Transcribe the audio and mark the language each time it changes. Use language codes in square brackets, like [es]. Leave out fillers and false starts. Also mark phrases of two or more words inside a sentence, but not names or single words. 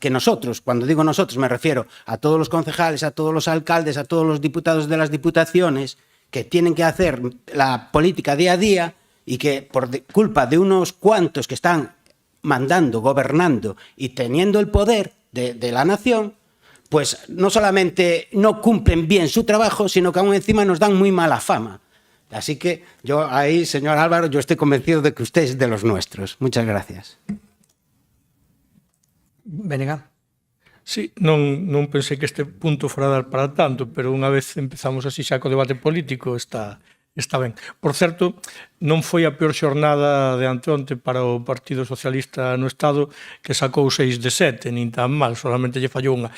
[es] Que nosotros, cuando digo nosotros me refiero a todos los concejales, a todos los alcaldes, a todos los diputados de las diputaciones que tienen que hacer la política día a día y que por culpa de unos cuantos que están mandando, gobernando y teniendo el poder de la nación, pues no solamente no cumplen bien su trabajo, sino que aún encima nos dan muy mala fama. Así que yo ahí, señor Álvaro, yo estoy convencido de que usted es de los nuestros. Muchas gracias. Benega. [gl] Sí, non pensei que este punto fora dar para tanto, pero unha vez empezamos así xa co debate político está ben. Por certo, non foi a peor xornada de anteonte para o Partido Socialista no Estado, que sacou 6 de 7, nin tan mal, solamente lle fallou unha.